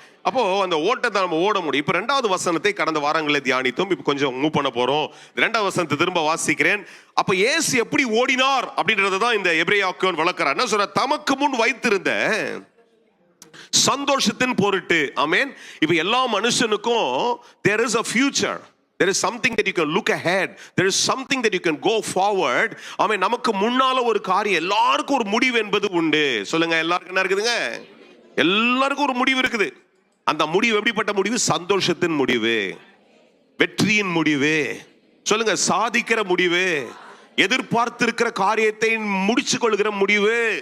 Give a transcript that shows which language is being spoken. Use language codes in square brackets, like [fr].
[ta] அப்போ அந்த ஓட்டத்தை நம்ம ஓட முடியும். இப்ப 2வது வசனத்தை கடந்த வாரங்களில் தியானித்தோம். இப்ப கொஞ்சம் மூவ் பண்ண போறோம். 2வது வசனத்தை திரும்ப வாசிக்கிறேன். அப்ப இயேசு எப்படி ஓடினார் அப்படின்றதான் இந்த எபிரேயாக்கன் விளக்குறார். என்ன சொல்ற? தமக்கு முன் வைத்திருந்த சந்தோஷத்தின் பொருட்டு. ஆமென். இப்ப எல்லா மனுஷனுக்கும் [en] there is a future, there is something that you can look ahead, there is something that you can go forward. [ta] ஆமென். நமக்கு முன்னால ஒரு காரியம், எல்லாருக்கும் ஒரு முடிவு என்பது உண்டு. சொல்லுங்க, எல்லாருக்கும் என்ன இருக்குதுங்க? எல்லாருக்கும் ஒரு முடிவு இருக்குது. அந்த முடிவு எப்படிப்பட்ட முடிவு? சந்தோஷத்தின் முடிவு, வெற்றியின் முடிவு. சொல்லுங்க, சாதிக்கிற முடிவு, எதிர்பார்த்திருக்கிற காரியத்தை முடிச்சு கொள்கிற முடிவு.